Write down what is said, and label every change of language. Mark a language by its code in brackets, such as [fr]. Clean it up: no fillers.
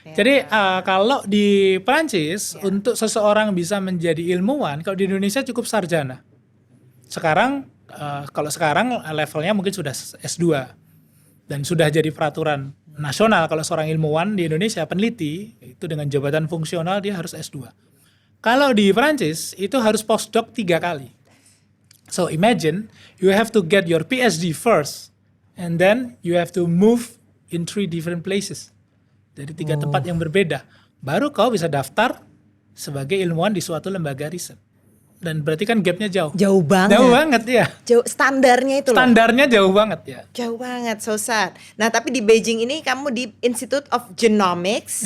[id] Jadi kalau di Prancis untuk seseorang bisa menjadi ilmuwan, kalau di Indonesia cukup sarjana. Sekarang kalau sekarang levelnya mungkin sudah S2 dan sudah jadi peraturan nasional kalau seorang ilmuwan di Indonesia peneliti itu dengan jabatan fungsional dia harus S2. Kalau di Prancis itu harus postdoc 3 kali. [en] So imagine you have to get your PhD first and then you have to move in 3 different places. [id] Dari 3 tempat yang berbeda. Baru kau bisa daftar sebagai ilmuwan di suatu lembaga riset. Dan berarti kan gapnya jauh. Jauh banget. Jauh banget ya. Standarnya itu Standarnya jauh banget ya. Jauh banget, [en] so sad. [id] Nah tapi di Beijing ini kamu di Institute of Genomics.